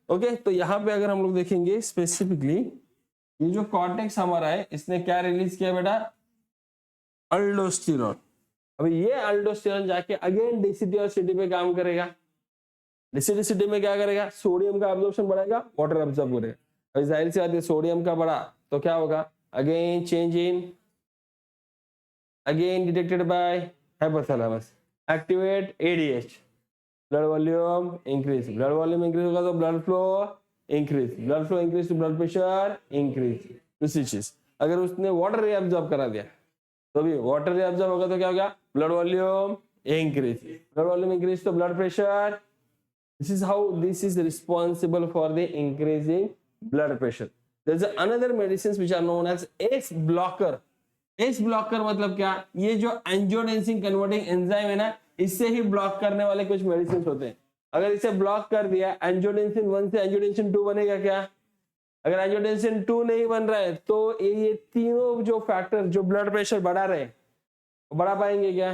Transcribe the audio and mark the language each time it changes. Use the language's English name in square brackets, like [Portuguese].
[Hindi] Okay, तो यहाँ पे अगर हम लोग देखेंगे स्पेसिफिकली, ये जो कॉर्टेक्स हमारा है, इसने क्या रिलीज किया बेटा, अल्डोस्टेरोन। अभी ये अल्डोस्टेरोन जाके अगेन डीसीटी और सीटी पे काम करेगा, एसिडिसिटी में क्या करेगा, सोडियम का एब्जॉर्प्शन बढ़ाएगा, वाटर एब्जॉर्ब करेगा। अभी जाहिर सी बात है सोडियम का बढ़ा तो क्या होगा, again change in, [English] again detected by hypothalamus, activate ADH, blood volume increase, [Hindi] blood volume increase होगा तो [English] blood flow increase, blood flow increase to blood pressure increase। [Hindi] दूसरी चीज, अगर उसने वाटर रिएब्जॉर्ब करा दिया तो भी वाटर रिएब्जॉर्ब होगा तो क्या होगा, blood volume increase, blood volume increase तो blood pressure. [English] This is how this is responsible for the increasing blood pressure. There's another medicines which are known as ACE blocker। [Hindi] ACE blocker मतलब क्या, ये जो angiotensin converting enzyme है ना, इससे ही block करने वाले कुछ मेडिसिन होते हैं। अगर इसे ब्लॉक कर दिया, एंजियोटेंसिन 1 से एंजियोटेंसिन 2 बनेगा क्या, अगर एंजियोटेंसिन 2 नहीं बन रहा है तो ये तीनों जो फैक्टर जो ब्लड प्रेशर बढ़ा रहे हैं बढ़ा पाएंगे क्या।